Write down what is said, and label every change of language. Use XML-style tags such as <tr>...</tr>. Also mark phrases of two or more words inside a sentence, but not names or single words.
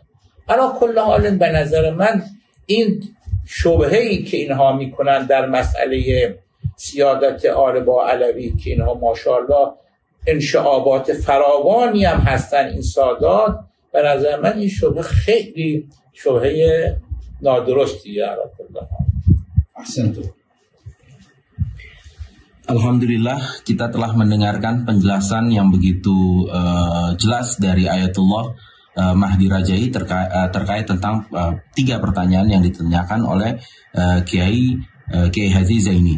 <fa>علی کل حال به نظر من این شبهه‌ای که اینها میکنن در مسئله سیادت آل با علوی که اینها ماشاءالله انشعابات فراوانی هم هستن این سادات، به نظر من این شبهه خیلی شبهه نادرستیه. علی کل حال. Ahsantu.</fa> <id>Alhamdulillah, kita telah mendengarkan penjelasan yang begitu jelas dari Ayatullah Mahdi Rajai terkait tentang 3 pertanyaan yang ditanyakan oleh Kiai Haji Zaini.</id>